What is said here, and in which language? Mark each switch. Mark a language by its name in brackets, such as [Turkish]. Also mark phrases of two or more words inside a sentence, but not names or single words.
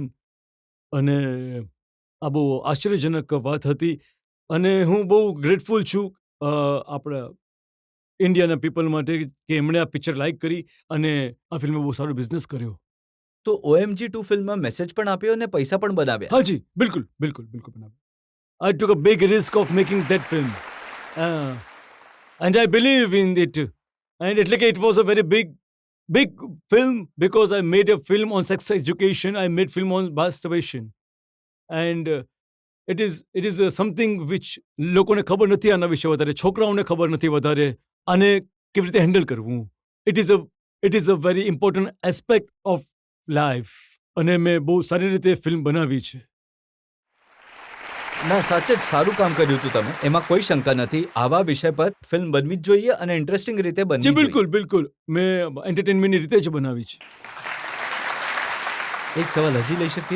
[Gujarati] અને આ બહુ આશ્ચર્યજનક વાત હતી, અને હું બહુ ગ્રેટફુલ છું આપણા ઇન્ડિયાના પીપલ માટે કે એમણે આ પિક્ચર લાઇક કરી અને આ ફિલ્મે બહુ સારો બિઝનેસ કર્યો. તો OMG 2 ફિલ્મમાં મેસેજ પણ આપ્યો અને પૈસા પણ બનાવ્યા. હાજી, બિલકુલ બિલકુલ બિલકુલ બનાવ્યો. [English] I took a big risk of making that film. And I believe in it. And it was a very big film because I made a film on sex education. I made film on masturbation. And it is something which [Gujarati] લોકોને ખબર નથી આના વિશે વધારે, છોકરાઓને ખબર નથી વધારે, આને કેવી રીતે હેન્ડલ કરવું. [English] It is a very important aspect of life. [Gujarati] અને મેં બહુ સારી રીતે ફિલ્મ બનાવી છે. ના, સાચે જ સારું કામ કર્યું હતું તમે, એમાં કોઈ શંકા નથી. આવા વિષય પર ફિલ્મ બનવી જ જોઈએ અને ઇન્ટરેસ્ટિંગ રીતે બનવી જી જોઈએ. બિલકુલ બિલકુલ, મેં એન્ટરટેનમેન્ટની રીતે જ બનાવી છે. એક સવાલ હજી લઈ શકીએ?